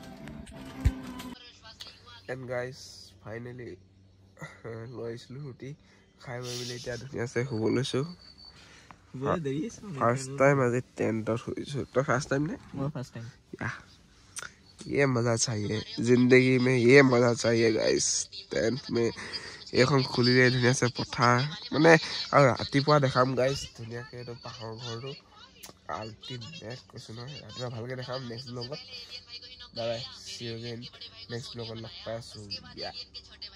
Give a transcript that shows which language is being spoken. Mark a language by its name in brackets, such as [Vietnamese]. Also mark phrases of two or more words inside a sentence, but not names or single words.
[Assamese] এণ্ড গাইজ ফাইনেলি লৈ আহিছিলোঁ ৰুটি খাই বৈ মেলি এতিয়া ধুনীয়াছে শুব লৈছোঁ [English] first time [Assamese] আজি টেণ্টত শুইছোঁ তই [English] first time [Assamese] নে মই [English] first time [Hindi] ये मज़ा चाहिए जिंदगी में ये मज़ा चाहिए गाइस टेंट में [Assamese] এইখন খুলিলে ধুনীয়াছে পথাৰ মানে আৰু ৰাতিপুৱা দেখাম গাইজ ধুনীয়াকৈ এইটো পাহাৰৰ ঘৰটো আল্টিমেট কৈছোঁ নহয় ৰাতিপুৱা ভালকৈ দেখাম নেক্সট ব্লগত [English] bye bye see you again next [Assamese] ব্লগত লগ পাই আছোঁ